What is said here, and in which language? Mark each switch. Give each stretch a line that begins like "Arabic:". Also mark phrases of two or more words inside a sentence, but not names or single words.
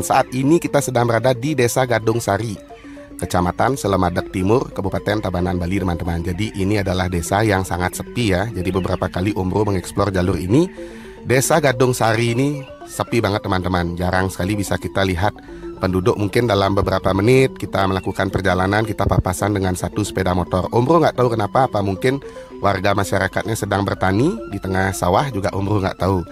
Indonesian: Saat ini kita sedang berada di Desa Gadung Sari, Kecamatan Selemadak Timur, Kabupaten Tabanan, Bali teman-teman. Jadi ini adalah desa yang sangat sepi ya. Jadi beberapa kali Om Bro mengeksplor jalur ini. Desa Gadung Sari ini sepi banget teman-teman. Jarang sekali bisa kita lihat penduduk. Mungkin dalam beberapa menit kita melakukan perjalanan, kita papasan dengan satu sepeda motor. Om Bro nggak tahu kenapa, apa mungkin warga masyarakatnya sedang bertani di tengah sawah juga, Om Bro nggak tahu.